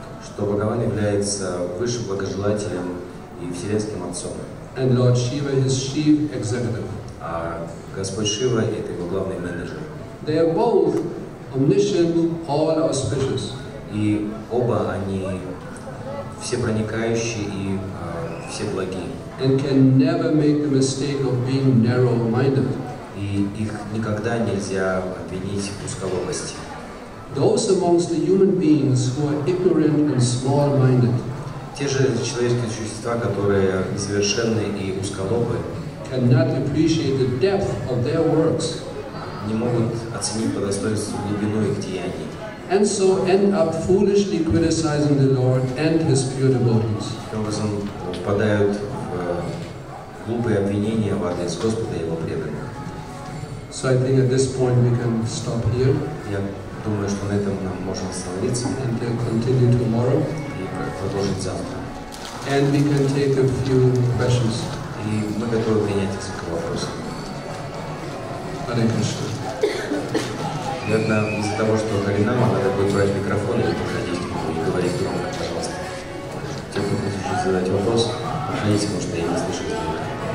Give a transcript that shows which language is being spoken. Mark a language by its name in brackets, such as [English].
[Russian] Что Бхагаван является высшим благожелателем и вселенским отцом. [English] And Lord Shiva his chief executive. [Russian] А Господь Шива — это его главный менеджер. [English] They are both omniscient, all auspicious. [Russian] И оба они всепроникающие и всеблагие. [English] And can never make the mistake of being narrow-minded. [Russian] И их никогда нельзя обвинить в узколобости. [English] Those amongst the human beings who are ignorant and small-minded [Russian] Те же человеческие существа, которые несовершенны и узколобы, [English] cannot appreciate the depth of their works, [Russian] не могут оценить по достоинству глубину их деяний. [English] and so end up foolishly criticizing the Lord and His pure devotees. [Russian] Таким образом, впадают в глупые обвинения в адрес Господа и Его преданных. [English] So I think at this point we can stop here [Russian] Я думаю, что на этом нам можно остановиться [English] and continue tomorrow. [Russian] и продолжить завтра. [English] And we can take a few questions. [Russian] И мы готовы принять несколько вопросов. [Sanskrit] Hare Krishna. [Russian] Наверное, из-за того, что Харинама, надо будет брать микрофон и подходить и говорить громко, пожалуйста. Те, кто хочет задать вопрос, подходите, потому что я не слышу издалека.